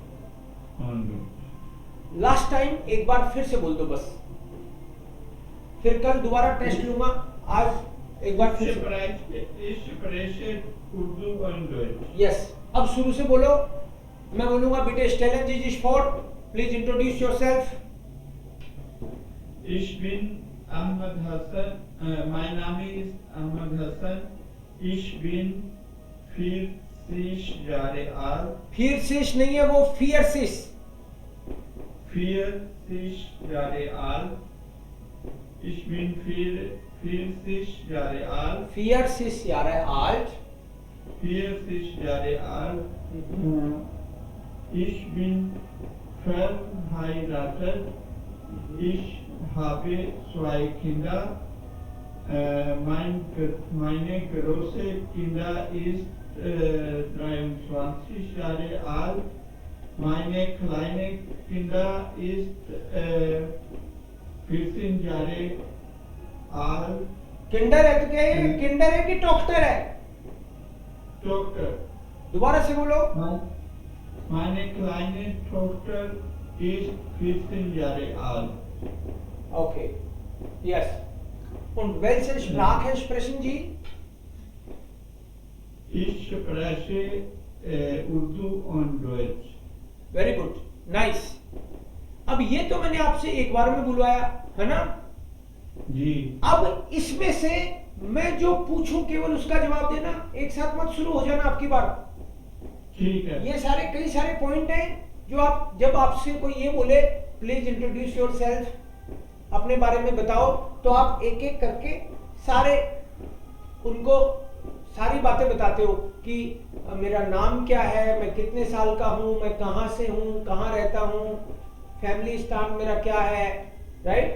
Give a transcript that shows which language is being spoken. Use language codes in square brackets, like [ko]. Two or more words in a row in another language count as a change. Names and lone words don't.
[en] last time [hi] एक बार फिर से बोल दो बस, फिर कल दोबारा टेस्ट लूंगा। आज एक बार फिर से। यस, अब शुरू से बोलो। मैं बोलूंगा [de] Bitte stellen Sie sich vor, [en] please introduce yourself. [de] Ich bin Ahmad Hassan. Mein Name ist Ahmad Hassan. Ich bin 40 Jahre alt. [hi] फियरसिश नहीं है वो, फियरसिश। [de] 40 Jahre alt. Ich bin 40 Jahre alt. 40 Jahre alt. 40 Jahre alt. Ich bin verheiratet. Ich habe 2 Kinder. Meine große Kinder ist 23 Jahre alt. Meine kleine Kinder ist 14 Jahre alt. [hi] किंडर है तो क्या है? किंडर है कि टॉक्टर है? [de] Tochter. [hi] दोबारा से बोलो। [de] Meine kleine Tochter ist 14 Jahre alt. [en] Okay. Yes. [de] Und welche Sprache sprechen Sie? Ich spreche Urdu und Deutsch. [en] Very good. Nice. [hi] अब ये तो मैंने आपसे एक बार में बुलवाया है ना जी। अब इसमें से मैं जो पूछूं केवल उसका जवाब देना, एक साथ मत शुरू हो जाना आपकी बार। ठीक है। ये सारे कई सारे पॉइंट हैं जो आप, जब आपसे कोई ये बोले [en] please introduce yourself, [hi] अपने बारे में बताओ, तो आप एक एक करके सारे उनको सारी बातें बताते हो कि मेरा नाम क्या है, मैं कितने साल का हूं, मैं कहां से हूं, कहां रहता हूं, फैमिली स्थान मेरा क्या है, राइट।